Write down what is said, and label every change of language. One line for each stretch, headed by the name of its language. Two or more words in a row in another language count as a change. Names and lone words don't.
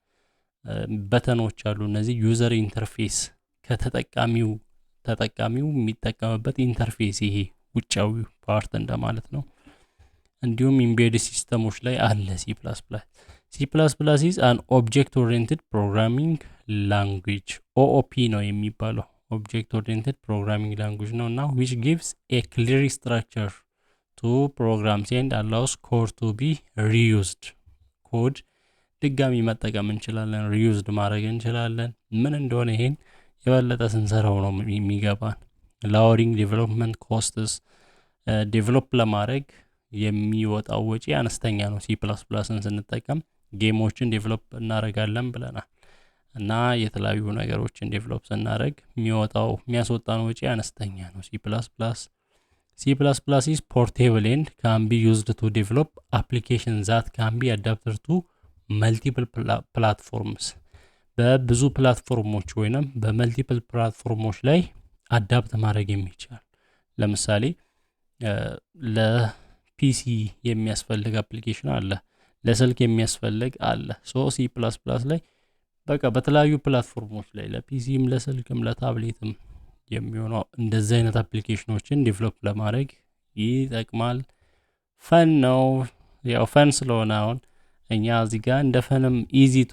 Amharic: በተኖች አሉ። እነዚህ
English: user interface
Amharic: ከተጠቃሚው የሚጠቀምበት ኢንተርፌስ፣ ይሄ ውጫዊ ፓርት እንደማለት ነው። እንዲሁም
English: embed systems
Amharic: ላይ አለ
English: C plus plus is an object oriented programming language, OOP
Amharic: ነው የሚባለው።
English: object oriented programming language
Amharic: ነው እና
English: which gives a clear structure to programs and allows code to be
Amharic: reused ኮድ ድጋሚ መጠቀም እንችላለን፣ ሪዩዝድ ማድረግ እንችላለን። ምን እንደሆነ ይሄን የበለጠ ስንሰራው ነው የሚገባን። lowering
English: development costs
Amharic: ዴቨሎፕ ለማድረግ የሚወጣው ወጪ አነስተኛ ነው። C++ን ስንጠቀም ጌሞችን ዴቨሎፕ እናደርጋለን ብለናል እና የተለያዩ ነገሮችን ዴቨሎፕ ስናደርግ የሚያስወጣን ወጪ አነስተኛ ነው።
English: C++ is portable and can be used to develop applications that can be adapted to multiple platforms
Amharic: በብዙ ፕላትፎርሞች ወይንም በመልቲፕል ፕላትፎርሞች ላይ አዳፕት ማድረግ የሚቻል ለምሳሌ ለፒሲ የሚያስፈልግ አፕሊኬሽን አለ፣ ለስልክ የሚያስፈልግ አለ። C++ ላይ በቃ በተለያዩ ፕላትፎርሞች ላይ ለፒሲም ለስልክም ለታብሌትም የሚሆነው እንደዚህ አይነት አፕሊኬሽኖችን ዴቨሎፕ ለማድረግ ይጠቅማል። ፈን ነው። ያው ፈን ስለሆነ አሁን እኛ እዚህ ጋር እንደ ፈንም
English: easy to